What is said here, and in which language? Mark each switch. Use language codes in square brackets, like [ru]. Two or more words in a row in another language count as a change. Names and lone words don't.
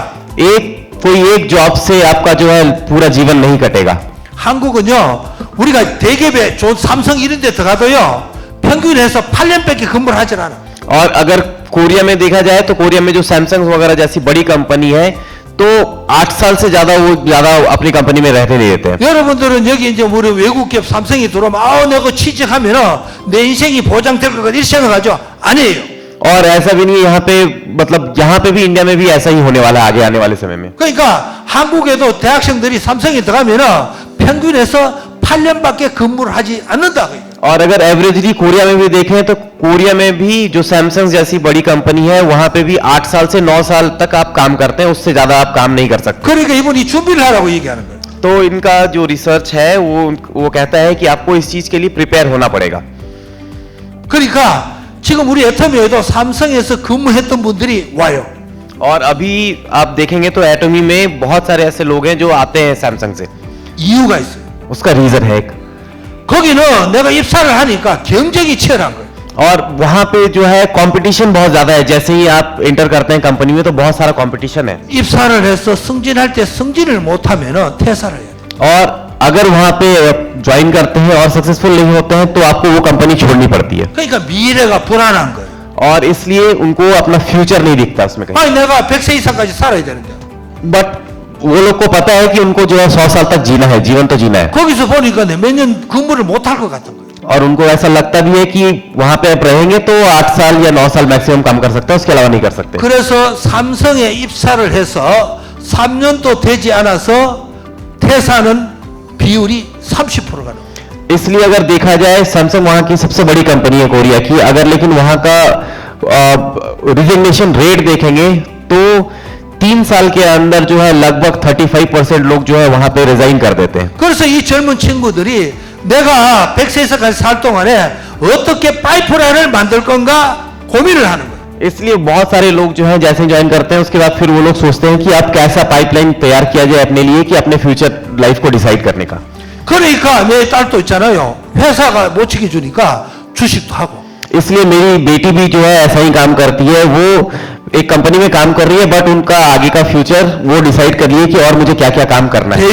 [hi] कोई एक जॉब से आपका जो है पूरा जीवन नहीं कटेगा। [ko] 한국은요, 우리가 대기업에 좋은 삼성 이런 데 들어가도요, 평균에서 8년밖에 근무를 하질 않아. [hi] और अगर कोरिया में देखा जाए तो कोरिया में जो सैमसंग वगैरह जैसी बड़ी कंपनी है तो 8 साल से ज्यादा अपनी कंपनी में रहते नहीं देते हैं। [ko] 여러분들은 여기 이제 우리 외국 기업 삼성이 들어오면 내가 취직하면은 내 인생이 보장될 것 같아 이렇게 생각하죠? 아니에요. [hi] और ऐसा भी नहीं यहाँ पे, मतलब यहाँ पे भी इंडिया में भी ऐसा ही होने वाला है आगे आने वाले समय में। [ko] 그러니까 한국에도 대학생들이 삼성에 들어가면은 평균에서 8년밖에 근무를 하지 않는다. [hi] और अगर एवरेजली कोरिया में भी देखें तो कोरिया में भी जो सैमसंग जैसी बड़ी कंपनी है वहां पे भी 8 साल से 9 साल तक आप काम करते हैं, उससे ज्यादा आप काम नहीं कर सकते। [ko] 그러니까 이분이 준비를 하라고 얘기하는 거예요. [hi] तो इनका जो रिसर्च है वो कहता है कि आपको इस चीज के लिए प्रिपेयर होना पड़ेगा। [ko] 그러니까 지금 우리 애터미에도 삼성에서 근무했던 분들이 와요. [hi] और अभी आप देखेंगे तो एटोमी में बहुत सारे ऐसे लोग हैं जो आते हैं सैमसंग से। [ko] 이유가 있어요. [hi] उसका रीजन है एक, [ko] 거기는 내가 입사를 하니까 경쟁이 치열한 거예요. [hi] और वहां पे जो है कंपटीशन बहुत ज्यादा है। जैसे ही आप इंटर करते हैं कंपनी में तो बहुत सारा कंपटीशन है। [ko] 입사를 해서 승진할 때 승진을 못하면은 퇴사를 해야 돼. [hi] और अगर वहां पे ज्वाइन करते हैं और सक्सेसफुल नहीं होते हैं तो आपको वो कंपनी छोड़नी पड़ती है। [ko] 그러니까 미래가 불안한 거예요. [hi] और इसलिए उनको अपना फ्यूचर नहीं दिखता उसमें कहीं। [ko] 아니 내가 100세 이상까지 살아야 되는데. [hi] बट वो लोग को पता है कि उनको जो है 100 साल तक जीना है, जीवन तो जीना है। [ko] 거기서 보니까 몇 년 근무를 못할 것 같은 거예요. [hi] और उनको ऐसा लगता भी है कि वहां पे आप रहेंगे तो 8 साल या 9 साल मैक्सिमम काम कर सकते हैं, उसके अलावा नहीं कर सकते। [ko] 그래서 삼성에 입사를 해서 3년도 되지 않아서 퇴사하는 비율이 30%가 나와요. [hi] इसलिए अगर देखा जाए सैमसंग वहां की सबसे बड़ी कंपनी है कोरिया की, अगर लेकिन वहां का [en] resignation rate [hi] देखेंगे तो 3 साल के अंदर जो है लगभग 35% लोग जो है वहां पे रिजाइन कर देते हैं। [ko] 그래서 이 젊은 친구들이 내가 100세에서까지 살 동안에 어떻게 파이프라인을 만들 건가 고민을 하는 거예요. [hi] इसलिए बहुत सारे लोग जो है जैसे ज्वाइन करते हैं उसके बाद फिर वो लोग सोचते हैं कि अब कैसा पाइपलाइन तैयार किया जाए अपने लिए कि अपने [en] future life [hi] को डिसाइड करने का। [ko] 그러니까 내 딸도 있잖아요. 회사가 못 지켜주니까 주식도 하고. [hi] इसलिए मेरी बेटी भी जो है ऐसा ही काम करती है। वो एक कंपनी में काम कर रही है बट उनका आगे का फ्यूचर वो डिसाइड कर लिए कि और मुझे क्या क्या काम करना है।